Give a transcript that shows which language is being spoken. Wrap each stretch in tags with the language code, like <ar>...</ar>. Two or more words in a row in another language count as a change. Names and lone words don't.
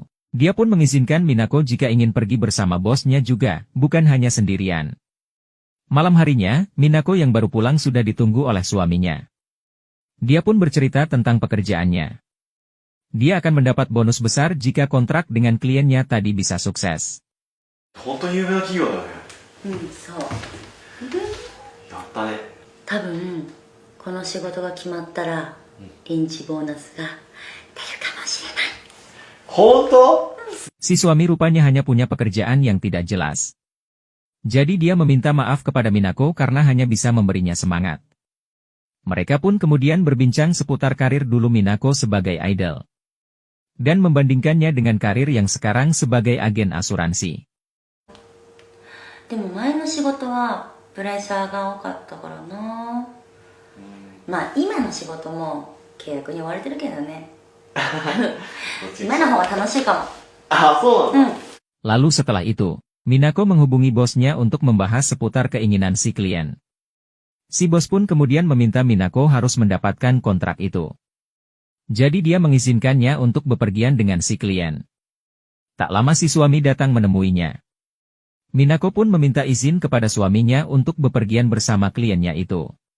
<id>Dia pun mengizinkan Minako jika ingin pergi bersama bosnya juga, bukan hanya sendirian. Malam harinya, Minako yang baru pulang sudah ditunggu oleh suaminya. Dia pun bercerita tentang pekerjaannya. Dia akan mendapat bonus besar jika kontrak dengan kliennya tadi bisa sukses.</id> <ja>本当に有名な企業だね。そう。やったね。多分この仕事が決まったら臨時ボーナスが出るかもしれない。本当？</ja> <id>Si suami rupanya hanya punya pekerjaan yang tidak jelas. Jadi dia meminta maaf kepada Minako karena hanya bisa memberinya semangat. Mereka pun kemudian berbincang seputar karir dulu Minako sebagai idol. Dan membandingkannya dengan karir yang sekarang sebagai agen asuransi.</id> <ja>でも前の仕事はプレッシャーが多かったからな。まあ今の仕事も契約に追われてるけどね。今の方が楽しいかも。あ、そうなんだ。</ja> <id>Lalu setelah itu, Minako menghubungi bosnya untuk membahas seputar keinginan si klien. Si bos pun kemudian meminta Minako harus mendapatkan kontrak itu. Jadi dia mengizinkannya untuk bepergian dengan si klien. Tak lama si suami datang menemuinya. Minako pun meminta izin kepada suaminya untuk bepergian bersama kliennya itu.</id>